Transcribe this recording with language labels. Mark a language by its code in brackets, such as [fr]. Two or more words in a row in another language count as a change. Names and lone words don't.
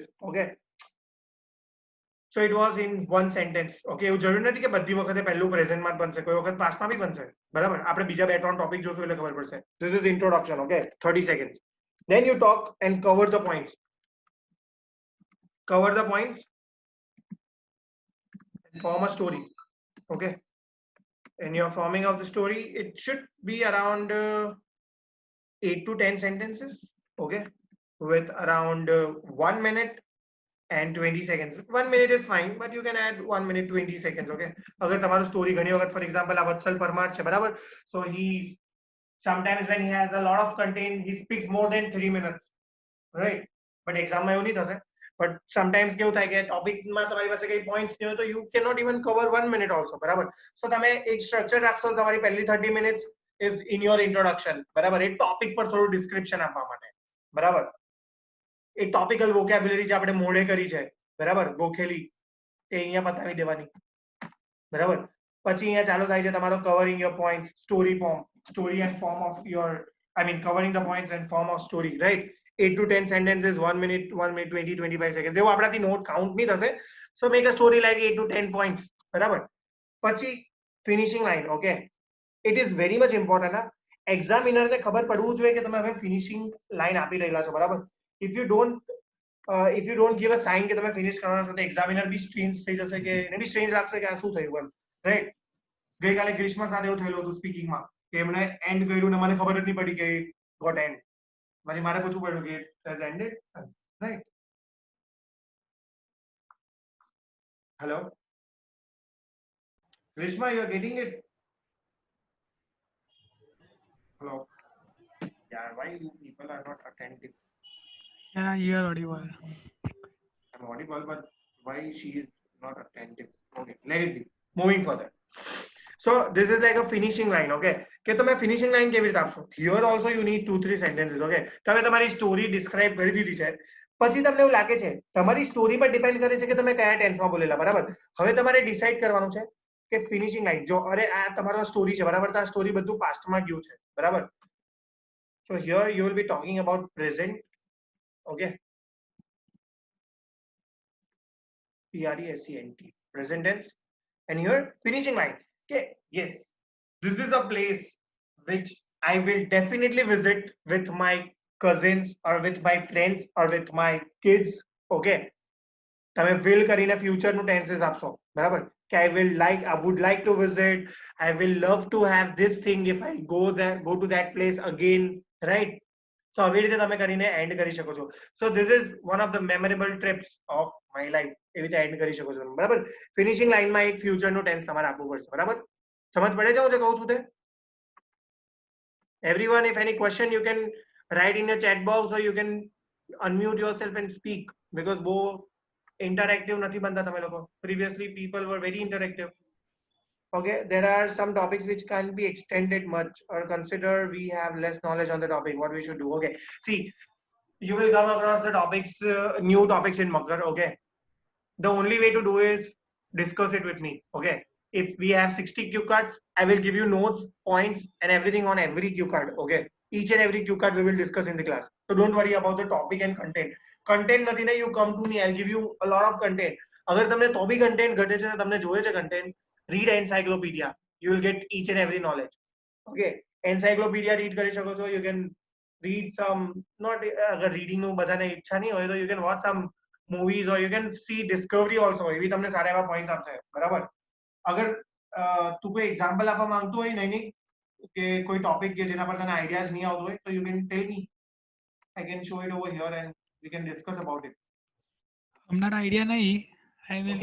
[en] Okay, so it was in one sentence. [gu] Okay, એવું જરૂર નથી કે બધી વખતે પહેલું પ્રેઝન્ટમાં જ બનશે, કોઈ વખત પાસ્ટમાં બી બનશે, બરાબર? આપણે બીજા 2-3 ટોપિક જોશું એટલે ખબર પડશે. [en] This is introduction. Okay, 30 seconds. Then you talk and cover the points. Cover the points and form a story. Okay, and your forming of the story, it should be around 8 to 10 sentences. Okay, with around 1 minute and 20 seconds. 1 minute is fine, but you can add 1 minute 20 seconds. [gu] Okay, अगर તમારું સ્ટોરી ઘણી વખત, [en] for example, [gu] આ વત્સલ પરમાર છે, બરાબર? [en] So he Sometimes when he has a lot of content, he speaks more than 3 minutes, right? But exam [gu] માં એવું નહીં થશે. [en] But sometimes [gu] કેવું થાય કે ટોપિકમાં તમારી પાસે કઈ પોઈન્ટ્સ નહીં હોય તો [en] you cannot even cover 1 minute also, [gu] બરાબર? So તમે એક સ્ટ્રક્ચર રાખશો, તમારી પહેલી [en] 30 minutes is in your introduction, [gu] બરાબર? એક ટોપિક પર થોડું ડિસ્ક્રિપ્શન આપવા માટે, બરાબર? એક [en] topical vocabulary [gu] જે આપણે મોડે કરી છે, બરાબર? ગોખેલી તે અહીંયા પતાવી દેવાની, બરાબર? પછી અહીંયા ચાલુ થાય છે તમારો [en] covering your points, story and form of your, I mean covering the points and form of story, right? 8 to 10 sentences, 1 minute 20 25 seconds. [gu] એવો આપણાથી [en] not count [gu] નહીં થશે. [en] So make a story like 8 to 10 points, [gu] બરાબર? પછી [en] finishing line, [gu] ઓકે? [en] It is very much important. [gu] એક્ઝામિનર ને ખબર પડવું જોઈએ કે તમે હવે [en] finishing line [gu] આપી રહેલા છો, બરાબર? [en] if you don't give a sign [gu] કે તમે ફિનિશ કરવાના છો તો એક્ઝામિનર બી સ્ટ્રેન્જ થઈ જશે કે એને બી સ્ટ્રેન્જ લાગશે કે આ શું થયું, રાઈટ? ગઈકાલે ગ્રીષ્મા સાથે એવું થયેલું હતું સ્પીકિંગમાં કે એમણે એન્ડ કર્યું ને મને ખબર જ નહીં પડી કે [en] got end. [gu] પછી મારે પૂછવું પડ્યું કે [en] it has ended, [gu] રાઈટ? [en] હેલો ગ્રીષ્મા, you are getting it? Hello? Yeah, why you people are not attentive? Yeah, you are audible. I'm audible, but why she is not attentive? Okay, let it be. Moving further. So this is like a finishing line, okay? [gu] કે તમે [en] finishing line [gu] કેવી રીતે આપશો? [en] Here also you need 2-3 sentences, okay? [gu] તમે તમારી સ્ટોરી ડિસ્ક્રાઇબ કરી દીધી છે, પછી તમને એવું લાગે છે તમારી સ્ટોરી પર ડિપેન્ડ કરે છે કે તમે કયા ટેન્સમાં બોલેલા, બરાબર? હવે તમારે ડિસાઈડ કરવાનું છે કે [en] finishing line [gu] જો અરે આ તમારો સ્ટોરી છે, બરાબર? તો આ સ્ટોરી બધું પાસ્ટમાં ગયું છે, બરાબર? [en] So here you will be talking about present, okay? present, present tense. And here finishing line, okay? Yes, this is a place which I will definitely visit with my cousins or with my friends or with my kids, okay? [gu] તમે will કરીને future નું tenses આપશો, બરાબર? [en] કે I would like to visit, I will love to have this thing if I go to that place again, right? [gu] So આવી રીતે તમે કરીને એન્ડ કરી શકો છો. [en] So this is one of the memorable trips of my life. [gu] એવી રીતે એન્ડ કરી શકો છો, બરાબર? [en] finishing line [gu] એક ફ્યુચર નું ટેન્સ તમારે આપવું પડશે, બરાબર? સમજ પડે છે હું જે કહું છું તે? [en] Everyone, if any question you can write in your chat box or you can unmute yourself and speak, because [gu] બહુ interactive નથી બનતા તમે લોકો. [en] Previously people were very interactive. Okay, there are some topics which can't be extended much or consider we have less knowledge on the topic, what we should do. Okay, see, you will come across the topics, new topics in Makar, okay? The only way to do is discuss it with me, okay? If we have 60 cue cards, I will give you notes, points and everything on every cue card, okay? Each and every cue card we will discuss in the class. So don't worry about the topic and content. [gu] Content નથી ને, [en] you come to me, I'll give you a lot of content. [gu] અગર તમને તો બી content ઘટે છે, તમને જોઈએ છે content, [en] read encyclopedia, you will get each and every knowledge, okay? [gu] Encyclopedia read કરી શકો છો, [en] you can read some, not [gu] અગર reading નું બધાને ઈચ્છા નહીં હોય તો [en] you can watch some movies or you can see Discovery also. [gu] એવી તમને સારા એવા પોઈન્ટ્સ આપશે, બરાબર? અગર તું કોઈ એક્ઝામ્પલ આપવા માંગતો હોય નહીં કે કોઈ ટોપિક કે જેના પર તને આઈડિયાઝ નહીં આવતો હોય તો [en] you can tell me, I can show it over here and we can discuss about it. [gu] હમણાં આઈડિયા નહીં. [en] I will.